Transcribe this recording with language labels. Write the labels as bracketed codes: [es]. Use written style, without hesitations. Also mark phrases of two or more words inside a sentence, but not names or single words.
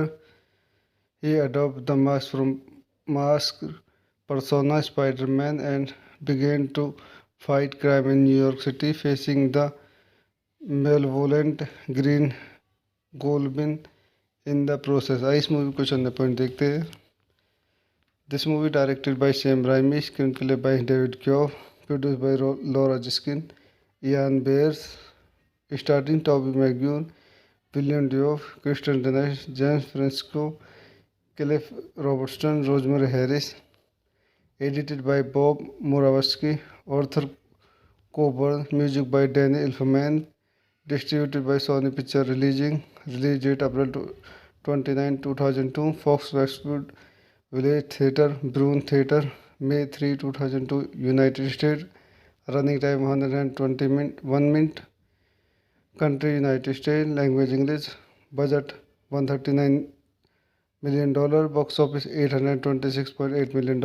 [en] He adopts the mask persona Spider-Man and began to fight crime in New York City, facing the malevolent Green Goblin in the process। [hi] आइए इस मूवी को कुछ अन्य पॉइंट देखते हैं। [en] This movie directed by Sam Raimi, screen play by David Koepp, produce by Laura Ziskin, Ian Bryce, starting Tobey Maguire, Willem Dafoe, Kirsten Dunst, James Francisco, Cliff Robertson, Rosemary Harris. Edited by Bob Murawski, Arthur Coburn, music by Danny Elfman, डिस्ट्रीब्यूटेड by Sony Picture release date April 29, 2002, Fox Westwood Village Theatre, Bruin Theatre, May 3, 2002, United States, running time 120 1 minute, country United States, language English, budget $139 million, box office $826.8 million.